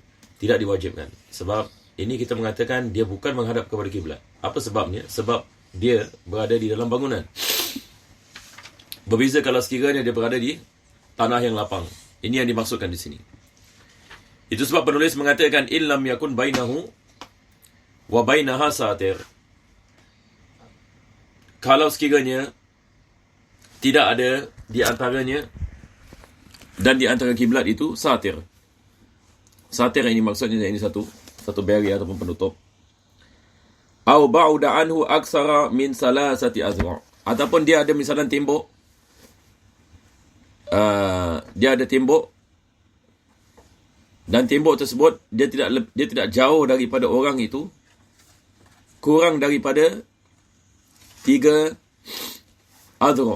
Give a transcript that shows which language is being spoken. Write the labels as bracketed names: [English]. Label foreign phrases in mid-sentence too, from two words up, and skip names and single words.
[Malay] Tidak diwajibkan. Sebab ini kita mengatakan dia bukan menghadap kepada kiblat. Apa sebabnya? Sebab dia berada di dalam bangunan. Berbeza kalau sekiranya dia berada di tanah yang lapang. Ini yang dimaksudkan di sini. Itu sebab penulis mengatakan [Arabic] إلا لم يكن بينه وبينها ساتر. [Malay] Kalau sekiranya tidak ada di antaranya dan di antara kiblat itu satir. Satir ini maksudnya ini satu barrier ataupun penutup. [Arabic] أو بعد عنه أكثر من ثلاثة أذرع'. [Malay] Ataupun dia ada misalnya tembok. Dia ada tembok, dan tembok tersebut dia tidak jauh daripada orang itu kurang daripada 3 azra'.